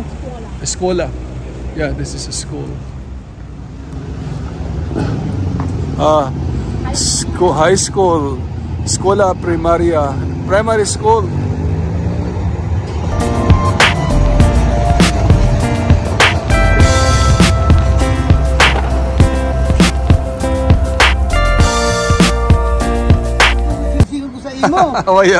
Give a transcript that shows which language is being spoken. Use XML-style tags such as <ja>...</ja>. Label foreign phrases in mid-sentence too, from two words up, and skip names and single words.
<en>Escola. Yeah, this is a school. High school.</en> <it>Scuola primaria.</it> <en>Primary school. Awaya.</en>